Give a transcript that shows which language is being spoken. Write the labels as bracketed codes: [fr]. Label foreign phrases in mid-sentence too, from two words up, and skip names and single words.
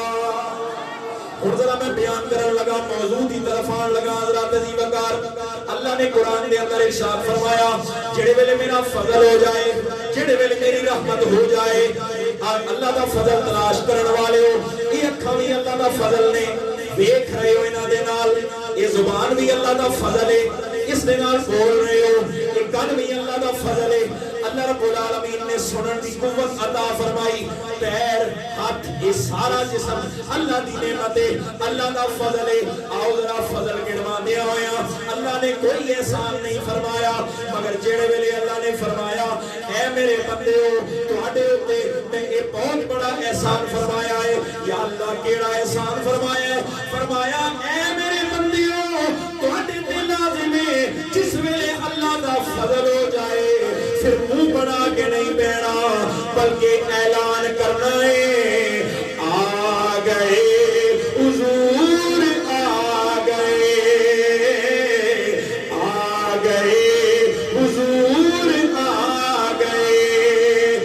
[pa] اور ذرا میں بیان کرنے لگا موضوع دی طرف آن لگا حضرات عزیز وقار. اللہ نے قرآن دے اندر ارشاد فرمایا جڑے ویلے میرا فضل ہو جائے جڑے ویلے میری رحمت ہو جائے اللہ دا فضل تلاش کرن والے ہو یہ اکھاں بھی اللہ دا فضل نے دیکھ رہے ہو انہاں دے نال یہ زبان بھی اللہ دا فضل ہے اس دے نال بول رہے ہو یہ کان بھی اللہ دا فضل ہے. [ar] اللہ رب العالمین [pa] نے سنن دی قوت عطا فرمائی پیر ہاتھ یہ سارا جسم اللہ دی نعمت ہے اللہ دا فضل ہے. آؤ ذرا فضل گنوا دیا ہویا. اللہ نے کوئی احسان نہیں فرمایا مگر جڑے ویلے اللہ نے فرمایا اے میرے بندیو تواڈے اوتے میں یہ بہت بڑا احسان فرمایا ہے. یا اللہ کیڑا احسان فرمایا ہے؟ فرمایا اے میرے بندیو تواڈے تے لازم ہے جس ویلے اللہ دا فضل ہو جائے پھر منہ بنا کے نہیں بیٹھنا بلکہ اعلان کرنا ہے آ گئے حضور آ گئے حضور آ گئے.